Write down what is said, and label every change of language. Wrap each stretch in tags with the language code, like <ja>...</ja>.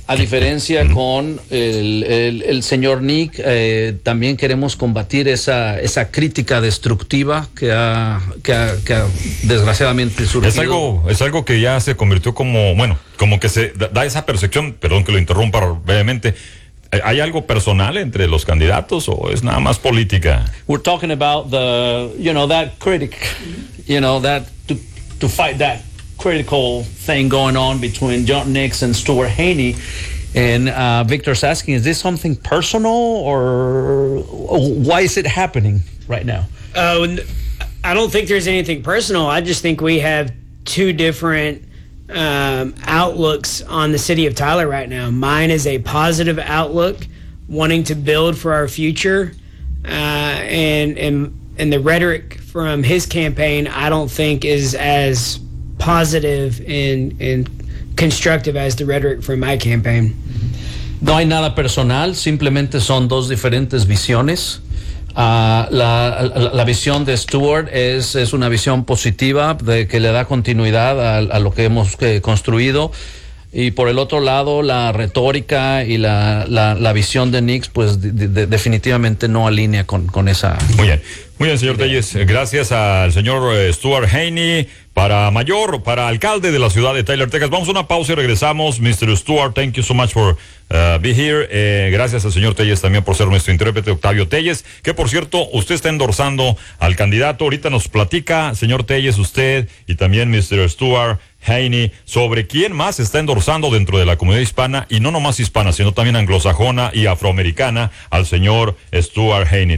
<es>A diferencia con el señor Nick, también queremos combatir esa crítica destructiva que ha desgraciadamente surgido. Es algo que ya se convirtió como, bueno, como que se da esa percepción, perdón que lo interrumpa brevemente. ¿Hay algo personal entre los candidatos o es nada más política?</es> <en>We're talking about the, you know, that critic, you know, that to fight that critical thing going on between John Nix and Stuart Haney. And Victor's asking, is this something personal or why is it happening right now? I don't think there's anything personal. I just think we have two different outlooks on the city of Tyler right now. Mine is a positive outlook, wanting to build for our future. And the rhetoric from his campaign, I don't think is as positive and constructive as the rhetoric from my campaign.</en> <es>No hay nada personal, simplemente son dos diferentes visiones. La visión de Stuart es una visión positiva de que le da continuidad a lo que hemos construido. Y por el otro lado, la retórica y la visión de Nix, pues definitivamente no alinea con esa. Muy bien, señor Tellez. Gracias al señor Stuart Haney para mayor, para alcalde de la ciudad de Tyler, Texas. Vamos a una pausa y regresamos. Mr.</es> <en>Stuart, thank you so much for be here.</en> <es>Gracias al señor Tellez también por ser nuestro intérprete, Octavio Tellez, que por cierto, usted está endorsando al candidato. Ahorita nos platica, señor Tellez, usted y también Mr. Stuart Haney, sobre quién más está endorsando dentro de la comunidad hispana, y no nomás hispana, sino también anglosajona y afroamericana, al señor Stuart Haney.</es>